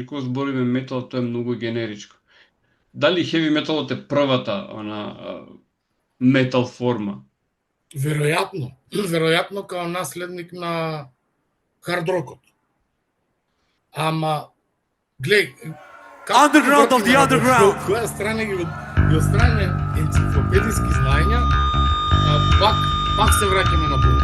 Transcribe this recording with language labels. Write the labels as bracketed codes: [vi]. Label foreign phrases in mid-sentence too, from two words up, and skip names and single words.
[mk] Кога збориме метал, тоа е многу генеричко. Дали хеви металот е првата метал форма? Веројатно као наследник на хард рокот. Ама глеј, [en] Underground of the underground. [mk] Која страна ги од страна енциклопедиски знаења, пак се враќаме на Бог.